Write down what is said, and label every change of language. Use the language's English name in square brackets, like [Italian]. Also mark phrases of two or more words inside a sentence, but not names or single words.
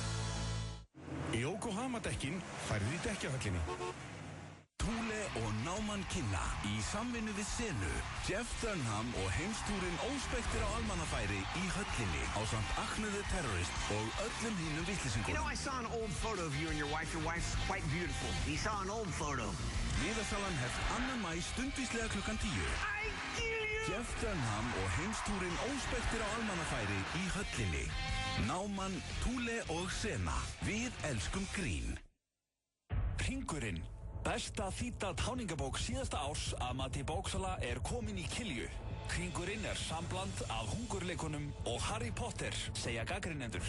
[Icelandic] Yokohama-dekkin færðu í dekkjahöllinni. Thule og Náman kynna í samvinnu við Senu, Jeff Dunham og heimstúrin óspektir á almannafæri í höllinni ásamt Acne the Terrorist og öllum hínum vitleysingum. [English] You know, I saw an old photo of you and your wife. Your wife's quite beautiful. You saw an old photo. [Icelandic] Miðasalan hefst 2. maí stundvíslega klukkan 10. [English] I kill you! [Icelandic] Jeff Dunham og heimstúrin óspektir á almannafæri í höllinni. Náman, Thule og Sena. Við elskum grín. Hringurinn. Besta þýdda táningabók síðasta árs að mati bóksala er komin í Kilju. Hringurinn er sambland af hungurleikunum og Harry Potter, segja gagnrýnendur.